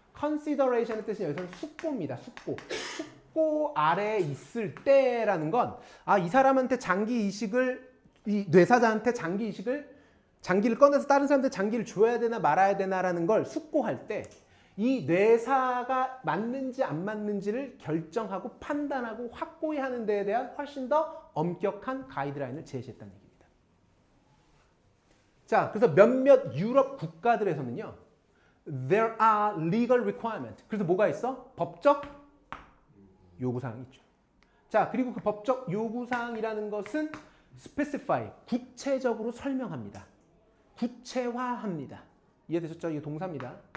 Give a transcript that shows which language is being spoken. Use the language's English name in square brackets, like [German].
[Korean] consideration의 뜻은 여기서는 숙고입니다. 숙고. 숙고 아래에 있을 때라는 건 이 사람한테 장기 이식을 이 뇌사자한테 장기 이식을 장기를 꺼내서 다른 사람한테 장기를 줘야 되나 말아야 되나라는 걸 숙고할 때 이 뇌사가 맞는지 안 맞는지를 결정하고 판단하고 확고히 하는 데에 대한 훨씬 더 엄격한 가이드라인을 제시했다는 얘기입니다. 자, 그래서 몇몇 유럽 국가들에서는요. [English] There are legal requirements. [Korean] 그래서 뭐가 있어? 법적 요구사항이 있죠. 자, 그리고 그 법적 요구사항이라는 것은 specify, 구체적으로 설명합니다. 구체화합니다. 이해되셨죠? 이게 동사입니다.